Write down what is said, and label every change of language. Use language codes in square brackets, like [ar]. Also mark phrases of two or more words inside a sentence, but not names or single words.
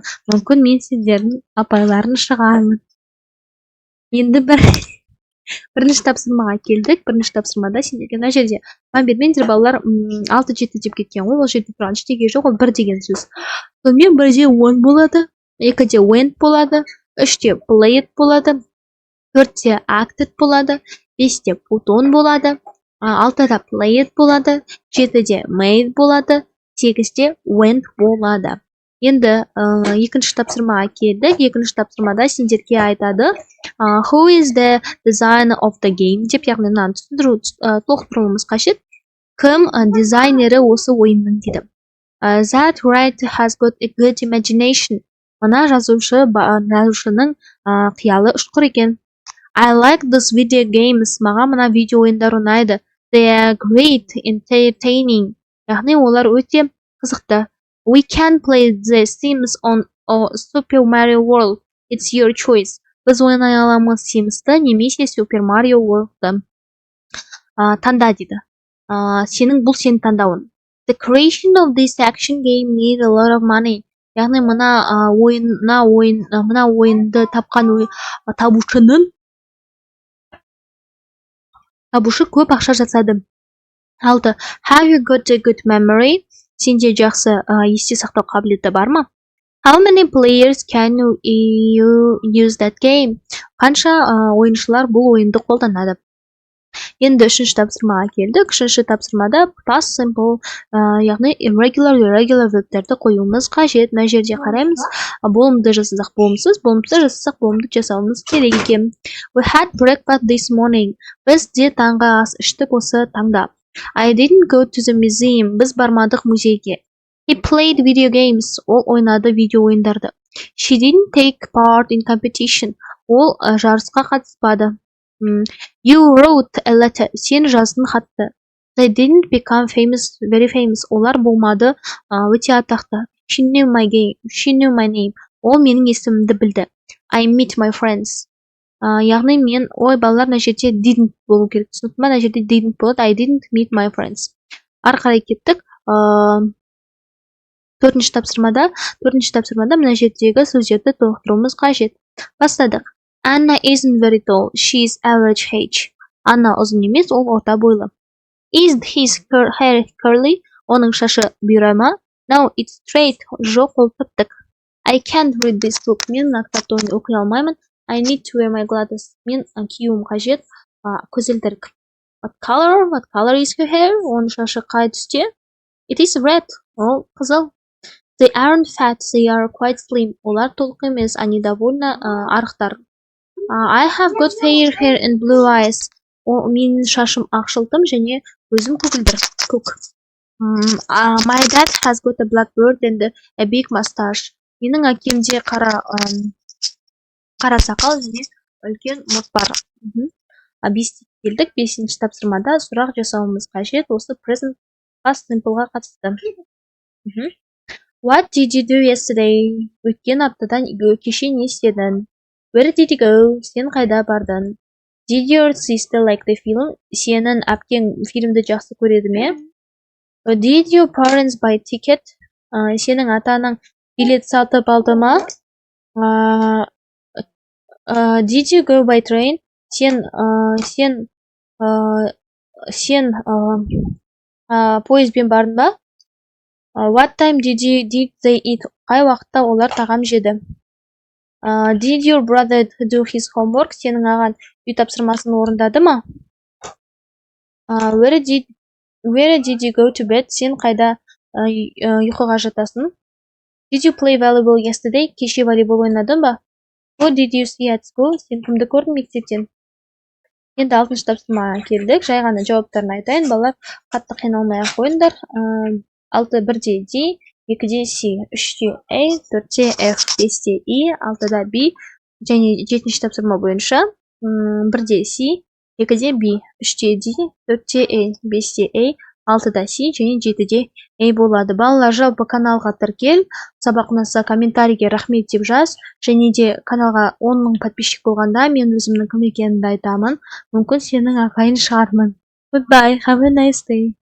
[kk] Мүмкін мен сіздердің апайларын шығармын. Енді бірінші тапсырмаға келдік. Бірінші тапсырмада сендерге мына жерде мән бермеңдер балалар, 6-7 деп кеткен ғой. Ол жерде тұрған ештеңе жоқ, ол 1 деген сөз. Сонымен 1-де won болады, 2-де went болады, 3-те played болады, 4-те acted болады, 5-те [en] put on [kk] болады, 6-да played болады, 7-де made болады, 8-де went болады. Енді екінші тапсырмаға келдік. Екінші тапсырмада сендерге айтады [en] who is the designer of the game [kk] деп, яғни мынаны толықтыруымыз қажет. Кім дизайнері осы ойынның дейді. [en] That writer has got a good imagination. [kk] Мына жазушының қиялы ұшқыр екен. [en] I like this video games. [kk] Маған мына видео ойындар ұнайды. [en] They are great, entertaining. [kk] Яғни олар өте қызықты. [en] We can play the Sims on Super Mario World. It's your choice. [kk] Біз ойнай аламыз Sims'ті немесе Super Mario World'ты. Таңда дейді. Бұл сенің таңдауын. [en] The creation of this action game need a lot of money. [kk] Яғни мына ойынды тапқан табушы көп ақша жасады. 6. [en] Have you got a good memory? [kk] Сенде жақсы есте сақтау қабілеті бар ма? [en] How many players can you use that game? [kk] Қанша ойыншылар бұл ойынды қолданады? Енді үшінші тапсырмаға келдік. Үшінші тапсырмада [en] past simple, [kk] яғни irregular вебтерді қоюымыз қажет. Мына жерде қараймыз. Болымды жасасақ болымсыз, болымсыз жасасақ болымды жасауымыз керек екен. [en] We had breakfast this morning. [kk] Біз де таңғы ас іштік осы таңда. [en] I didn't go to the museum. [kk] Біз бармадық музейге. [en] He played video games. [kk] Ол ойнады видео ойындарды. [en] She didn't take part in competition. [kk] Ол жарысқа қатыспады. [en] You wrote a letter. [kk] Сен жаздың хатты. [en] They didn't become famous, very famous. [kk] Олар болмады өте атақты. [en] She knew my name. [kk] Ол менің есімімді білді. [en] I met my friends. [kk] Яғни мен, балалар мына жерде didn't болу керек. Түсінікті ме? Мына жерде didn't болады. [en] I didn't meet my friends. [kk] Ары қарай кеттік. Төртінші тапсырмада мына жердегі сөздерді толықтыруымыз қажет. Бастадық. [en] Anna isn't very tall. She is average age. [kk] Анна ұзын емес, ол орта бойлы. [en] Is his hair curly? [kk] Оның шашы бұйра ма? [en] No, it's straight. [kk] Жоқ, ол тіп-тік. [en] I can't read this book. [kk] Мен мына кітапты оқи алмаймын. [en] I need to wear my glasses. [kk] Мен киюім қажет көзілдірік. [en] What color is her hair? [kk] Оның шашы қай түсте? [en] It is red. [kk] Ол қызыл. [en] They aren't fat. They are quite slim. [kk] Олар толық емес. [ru] Они довольно арықтар. [en] I have got fair hair and blue eyes. [kk] Менің шашым ақшылтым және көзім көк. [en] My dad has got a black beard and a big mustache. [kk] Менің әкемде қара сақал және үлкен мұрт бар. 5-те келдік. 5-ші тапсырмада сұрақ жасауымыз қажет. Осы [en] present past simpleға [kk] қатысты. [en] What did you do yesterday? [kk] Өткен аптадан кеше не істедің? [en] Where did you go? [kk] Сен қайда бардың? [en] Did your sister like the film? [kk] Сенің әпкең фильмді жақсы көреді ме? [en] Did your parents buy ticket? [kk] Сенің ата-анаң билет сатып алды ма? [en] Did you go by train? [kk] Сен пойызбен бардың ба? [en] What time did they eat? [kk] Қай уақытта олар тағам жеді? [en] Did your brother do his homework? [kk] Сенің ағаң үй тапсырмасын орындады ма? [en] Where did you go to bed? [kk] Сен қайда ұйқыға жатасың? [en] Did you play volleyball yesterday? [kk] Кеше волейбол ойнадың ба? [en] Who did you see at school? [kk] Сен кімді көрдің мектептен? Енді 6-шы тапсырмаға келдік. Жай ғана жауаптарын айтайын. Балалар қатты қиналмай-ақ қойыңдар. 1-де D, 2-де C, 3-де A, 4-де F, 5-де E, 6-да B, және 7-ші тапсырма бойынша 1-де C, 2-де B, 3-де D, 4-де A, 5-де A, 6-да сен және 7-де эй болады. Балалар, жалпы каналға тіркел, сабақ ұнаса комментарийге рахмет деп жаз, және де каналға 10 000 подписчик болғанда мен өзімнің кім екенімді айтамын. Мүмкін сенің ағайын шығармын. [en] Goodbye, have a nice day.